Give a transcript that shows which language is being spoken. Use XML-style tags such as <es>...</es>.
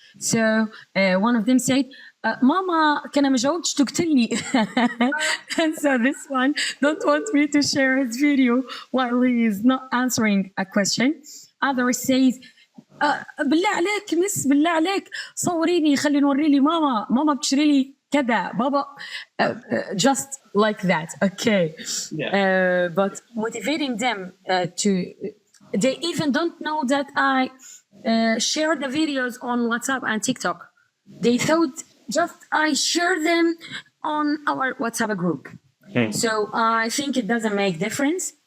<en>So one of them said, "Mama,</en> <ar>كان ما جاوبتش تقتلني."</ar> <en>And so this one don't want me to share his video while he is not answering a question. Others says,</en> <ar>بالله عليك مس بالله عليك صوريني خلي نوري لي ماما بتشتري لي كذا بابا</ar> <en>just like that. Okay. Yeah. But motivating them to they even don't know that I share the videos on WhatsApp and TikTok. They thought just I share them on our WhatsApp group. Okay. So I think it doesn't make difference.</en>